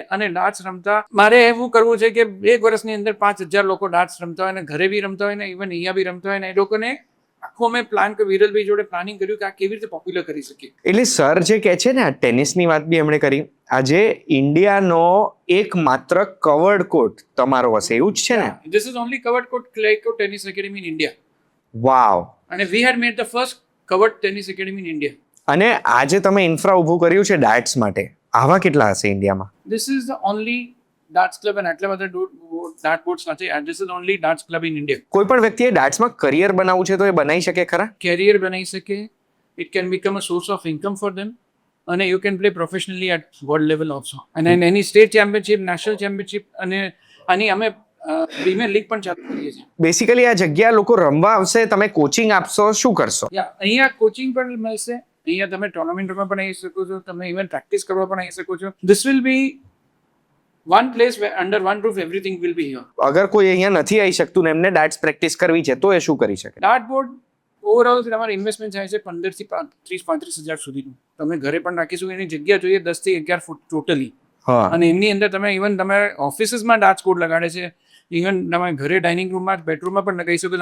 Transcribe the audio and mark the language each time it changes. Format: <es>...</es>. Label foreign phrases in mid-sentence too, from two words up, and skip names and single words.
<gu>અને ડાર્ટ્સ રમતા મારે એવું કરવું છે કે 1 વર્ષની અંદર 5,000 લોકો ડાર્ટ્સ રમતા હોય, અને ઘરે બી રમતા હોય ને ઇવન અહીંયા બી રમતા હોય ને, એ લોકોને આખો મેં પ્લાન વિરલભાઈ જોડે પ્લાનિંગ કર્યું કે આ કેવી રીતે પોપ્યુલર કરી શકીએ. એટલે સર જે કહે છે ને, આ ટેનિસની વાત બી એમણે કરી, આજે ઇન્ડિયાનો એકમાત્ર</gu> <en>covered court</en> <gu>તમારો હશે, એવું જ છે ને?</gu> <en>This is only covered court clay court tennis academy in India.</en> <gu>વાવ.</gu> <en>અને we had made the first covered tennis academy in India.</en> <gu>અને આજે તમે ઇન્ફ્રા ઊભું કર્યું છે ડાર્ટ્સ માટે, આવા કેટલા હશે ઇન્ડિયામાં?</gu> <en>This is the only darts club, and</en> <gu>આટલા બધા</gu> <en>dart boards સાથે, and this is the only darts club in India.</en> <gu>કોઈ પણ વ્યક્તિએ ડાર્ટ્સમાં કરિયર બનાવવું છે તો એ બનાવી શકે ખરા? કેરિયર બનાવી શકે.</gu> <en>It can become a source of income for them, અને you can play professionally at world level also, and in any state championship, national championship,</en> <gu>અને આની અમે</gu> <en>premier league</en> <gu>પણ ચાલુ કરીએ છીએ. બેસિકલી આ જગ્યા લોકો રમવા આવશે, તમે કોચિંગ આપશો, શું કરશો? અહીંયા કોચિંગ પણ મળશે, અહીંયા તમે ટુર્નામેન્ટમાં પણ આવી શકો છો, તમે ઇવન પ્રેક્ટિસ કરવા પણ આવી શકો છો.</gu> <en>This will be one place where under one roof everything will be here.</en> <gu>અગર કોઈ અહીંયા નથી આવી શકતું ને એમને</gu> <en>darts practice</en> <gu>કરવી છે તો એ શું કરી શકે?</gu> <en>dart board overall</en> <gu>તમારે ઇન્વેસ્ટમેન્ટ થાય છે 15 થી 30-35 હજાર સુધીનું. તમે ઘરે પણ રાખીશું. એની જગ્યા જોઈએ 10 થી 11 ફૂટ ટોટલી. અને એમની અંદર તમે ઇવન તમે ઓફિસીસમાં</gu> <en>dart board</en> <gu>લગાડે છે, ઇવન તમે ઘરે ડાઇનિંગ રૂમમાં, બેડરૂમમાં પણ લગાવી શકો.</gu>